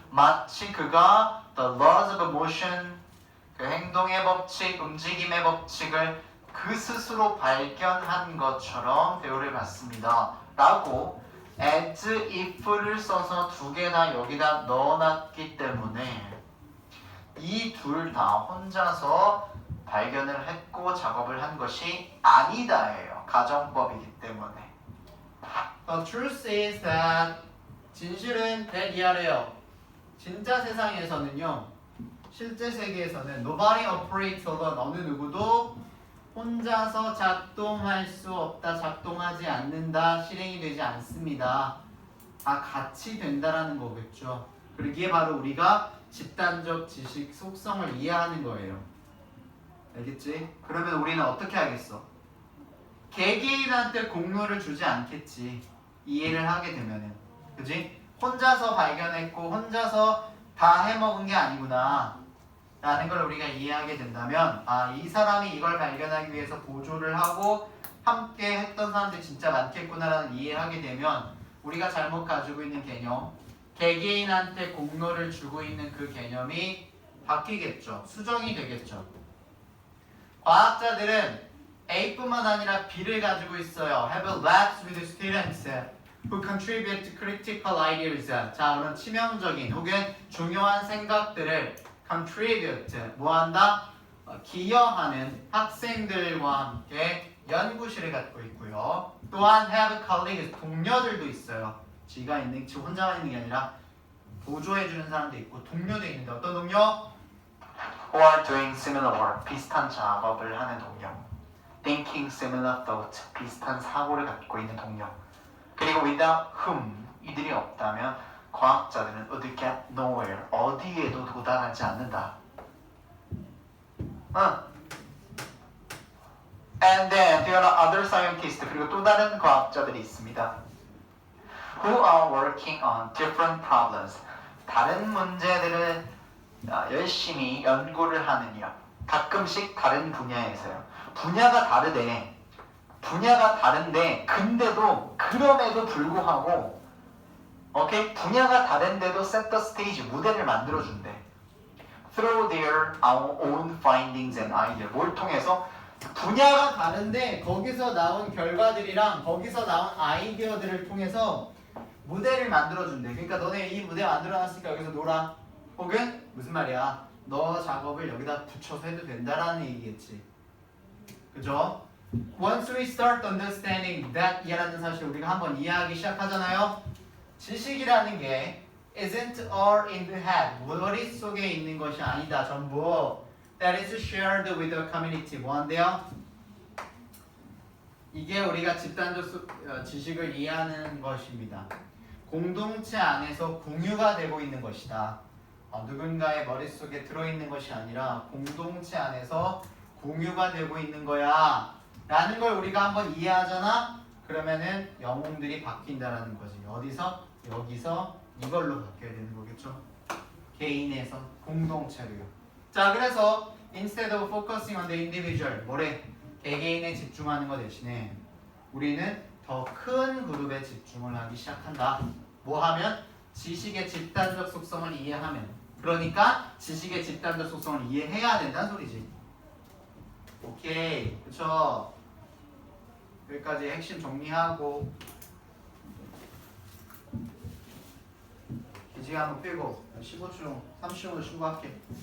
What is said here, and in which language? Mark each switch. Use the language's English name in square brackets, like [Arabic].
[Korean] 마치 그가 [English] the laws of motion, [Korean] 그 행동의 법칙, 움직임의 법칙을 그 스스로 발견한 것처럼 대우를 받습니다. 라고 as if를 써서 두 개 다 여기다 넣어놨기 때문에 이 둘 다 혼자서 발견을 했고 작업을 한 것이 아니다예요. 가정법이기 때문에. [English] The truth is that, [Korean] 진실은 대리하래요. 진짜 세상에서는요, 실제 세계에서는 [English] nobody operates alone, [Korean] 어느 누구도 혼자서 작동할 수 없다, 작동하지 않는다, 실행이 되지 않습니다. 다 같이 된다라는 거겠죠. 그리고 이게 바로 우리가 집단적 지식 속성을 이해하는 거예요. 알겠지? 그러면 우리는 어떻게 하겠어? 개개인한테 공로를 주지 않겠지. 이해를 하게 되면은. 그지? 혼자서 발견했고 혼자서 다 해먹은 게 아니구나 라는 걸 우리가 이해하게 된다면, 아, 이 사람이 이걸 발견하기 위해서 보조를 하고 함께 했던 사람들이 진짜 많겠구나 라는 이해하게 되면 우리가 잘못 가지고 있는 개념, 개개인한테 공로를 주고 있는 그 개념이 바뀌겠죠. 수정이 되겠죠. 과학자들은 A뿐만 아니라 B를 가지고 있어요. [English] Have labs with students who contribute to critical ideas. [Korean] 자, 그런 치명적인 혹은 중요한 생각들을 contribute, 뭐한다? 기여하는 학생들과 함께 연구실을 갖고 있고요. 또한 [English] have colleagues, [Korean] 동료들도 있어요. 지가 있는, 지 혼자만 있는 게 아니라 보조해주는 사람도 있고 동료도 있는데, 어떤 동료? [English] Who are doing similar work, [Korean] 비슷한 작업을 하는 동료. [English] Thinking similar thoughts, [Korean] 비슷한 사고를 갖고 있는 동료. 그리고 [English] without whom, [Korean] 이들이 없다면 과학자들은 [English] would get nowhere, [Korean] 어디에도 도달하지 않는다. [English] And then there are other scientists, [Korean] 그리고 또 다른 과학자들이 있습니다. [English] Who are working on different problems, [Korean] 다른 문제들을 열심히 연구를 하는 일. 가끔씩 다른 분야에서요. 분야가 다르대. 분야가 다른데 근데도 그럼에도 불구하고 오케이? 분야가 다른데도 [English] set the stage, [Korean] 무대를 만들어준대. [English] Through their own findings and ideas. [Korean] 뭘 통해서? 분야가 다른데 거기서 나온 결과들이랑 거기서 나온 아이디어들을 통해서 무대를 만들어준대. 그러니까 너네 이 무대 만들어놨으니까 여기서 놀아. 혹은 무슨 말이야? 너 작업을 여기다 붙여서 해도 된다라는 얘기겠지. 그죠? [English] Once we start understanding that, [Korean] 이라는 사실을 우리가 한번 이해하기 시작하잖아요. 지식이라는 게 [English] isn't all in the head, [Korean] 머릿속에 있는 것이 아니다. 전부 [English] that is shared with the community. [Korean] 뭐한대요? 이게 우리가 지식을 이해하는 것입니다. 공동체 안에서 공유가 되고 있는 것이다. 누군가의 머릿속에 들어있는 것이 아니라 공동체 안에서 공유가 되고 있는 거야 라는 걸 우리가 한번 이해하잖아? 그러면은 영웅들이 바뀐다라는 거지. 어디서? 여기서 이걸로 바뀌어야 되는 거겠죠. 개인에서 공동체로요. 자, 그래서 [English] instead of focusing on the individual, [Korean] 뭐래? 개개인에 집중하는 것 대신에 우리는 더 큰 그룹에 집중을 하기 시작한다. 뭐 하면? 지식의 집단적 속성을 이해하면. 그러니까 지식의 집단적 속성을 이해해야 된다는 소리지. 오케이, 그쵸? 여기까지 핵심 정리하고 기지 한번 빼고 15초, 30초로 쉬고 할게.